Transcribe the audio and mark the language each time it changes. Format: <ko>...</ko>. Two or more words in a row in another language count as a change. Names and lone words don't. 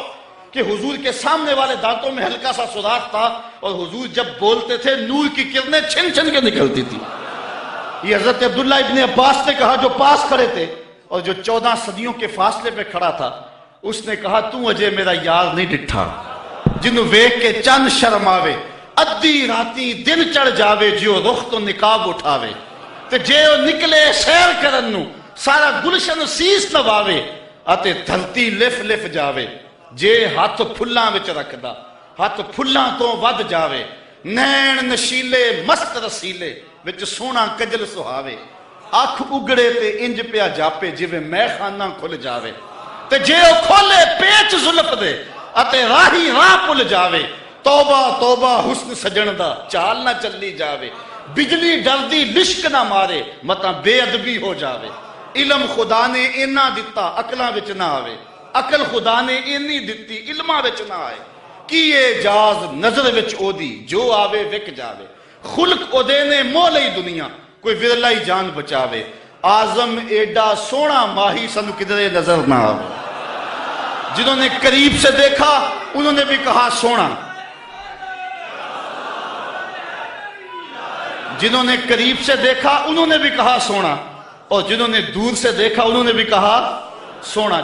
<ur>کہ حضور کے سامنے والے دانتوں میں ہلکا سا سوراخ تھا اور حضور جب بولتے تھے نور کی کرنیں چھن چھن کے نکلتی تھی. یہ حضرت عبداللہ ابن عباس نے کہا جو پاس کھڑے تھے اور جو 14 صدیوں کے فاصلے پہ کھڑا تھا.</ur> <pa>اس نے کہا تو اجے میرا یار نہیں ڈٹھا، جنوں ویکھ کے چند شرماوے، ادھی راتی دن چڑھ جاوے، جیو رخ تو نقاب اٹھاوے، تے جے او نکلے سیر کرن نو سارا گلشن سیس نواوے، اتے دھرتی لف لف جاوے. جے ہاتھ پھلاں وچ رکھدا ہاتھ پھلاں تو ود جاوے، نین نشیلے مست رسیلے وچ سونا کجل سہاوے، اکھ اگڑے تے انج پیا جاپے جویں میں خانہ کھل جاوے، تے جے او کھولے پیچ زلف دے اتے راہی راہ پل جاوے. توبہ توبہ حسن سجن دا چال نہ چلی جاوے، بجلی ڈردی لشک نہ مارے متا بے ادبی ہو جاوے. علم خدا نے اینا دتا عقلاں وچ نہ آوے، عقل خدا نے اینی دتی علماں وچ نہ آئے. کیے جاز نظر وچ او دی جو آوے وک جاوے، خلق او دے نے مول ہی دنیا کوئی ورلا ہی جان بچاوے. آزم ایڈا سونا ماہی سنو کدھرے نظر نہ آو.</pa> <ur>جنہوں نے قریب سے دیکھا انہوں نے بھی کہا سونا. جنہوں نے قریب سے دیکھا انہوں نے بھی کہا سونا, اور جنہوں نے دور سے دیکھا انہوں نے بھی کہا سونا.</ur>